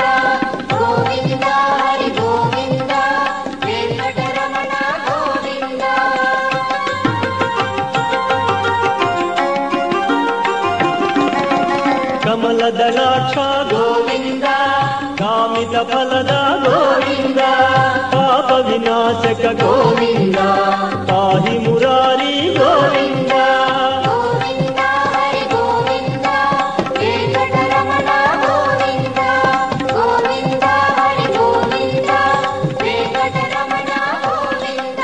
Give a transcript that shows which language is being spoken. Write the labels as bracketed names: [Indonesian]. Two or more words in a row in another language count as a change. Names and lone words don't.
[Telugu] గోవింద హరి గోవింద, వెంకటరమణ గోవింద. కమలదళాక్ష గోవింద, కామిత [Kannada] ಕಾಮಿತ ಫಲದ ಗೋವಿಂದ ಪಾಪ ವಿನಾಶಕ ಗೋವಿಂದ ಪಾಹಿ ಮುರಾರಿ ಗೋವಿಂದ ಗೋವಿಂದ ಹರಿ ಗೋವಿಂದ ವೆಂಕಟರಮಣ ಗೋವಿಂದ ಗೋವಿಂದ ಹರಿ ಗೋವಿಂದ ವೆಂಕಟರಮಣ ಗೋವಿಂದ